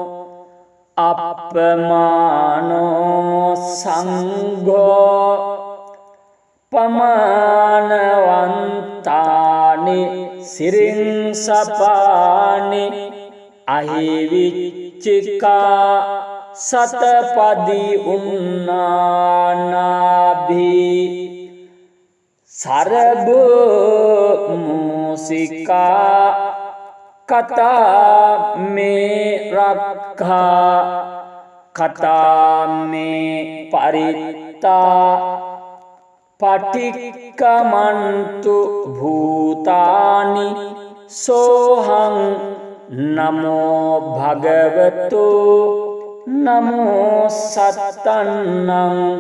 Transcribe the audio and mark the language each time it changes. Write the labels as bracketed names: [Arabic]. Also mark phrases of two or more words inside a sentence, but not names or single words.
[Pali] අප්පමානෝ සංඝෝ පමානවන්තානි සිරින්සපානි අහිවිච්චිකා සතපදි උන්නානාභී සරබෝ මූසිකා කතා මේ රක්ඛා කතා මේ පරිත්තා පටික්කමන්තු භූතානි සෝහං නමෝ භගවතු නමෝ සත්තන්නං